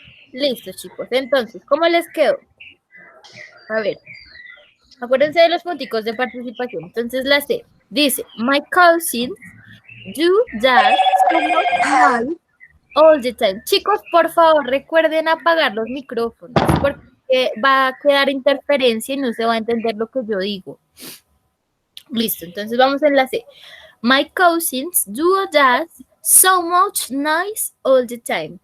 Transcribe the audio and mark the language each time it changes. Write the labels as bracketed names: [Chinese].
[Spanish] Listo, chicos. Entonces, ¿cómo les quedó? A ver, acuérdense de los punticos de participación. Entonces, la C dice, [English] my cousins do that so much nice all the time. [Spanish] Chicos, por favor, recuerden apagar los micrófonos porque va a quedar interferencia y no se va a entender lo que yo digo. Listo, entonces vamos en la C. [English] My cousins do that so much nice all the time.